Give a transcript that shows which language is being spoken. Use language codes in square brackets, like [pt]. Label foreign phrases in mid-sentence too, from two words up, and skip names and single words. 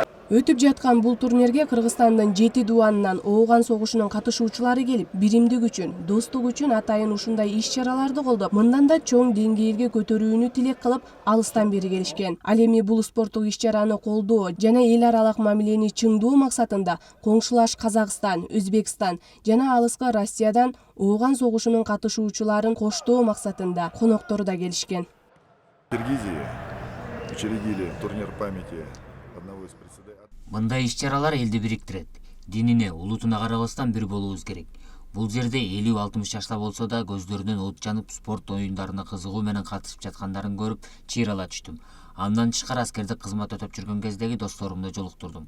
[ky] Өтүп жаткан бул турнирге Кыргызстандын 7 дубанынан Ооган согушунун катышуучулары келип, биримдик үчүн, достук үчүн атайын ушундай иш-чараларды колдоп, мындан да чоң деңгээлге көтөрүүнү тилек кылып, алыстан бери келишкен. Ал эми бул спорттук иш-чараны колдоо жана эл аралык мамилени чыңдоо максатында коңшулаш Казакстан, Өзбекстан жана алыскы Россиядан Ооган согушунун катышуучуларын коштоо максатында коноктору да келишкен. [ru] Киргизия учредили турнир памяти одного из председателей. [ky] Мындай иш-чаралар элди бириктирет. Динине, улутуна карабастан бир болуубуз керек. Бул жерде 50-60 жашта болсо да көздөрүнөн от жанып, спорт оюндарына кызыгуу менен катышып жаткандарын көрүп, чыйрала түштүм. Андан тышкары аскердик кызмат өтөп жүргөн кездеги досторумду жолуктурдум.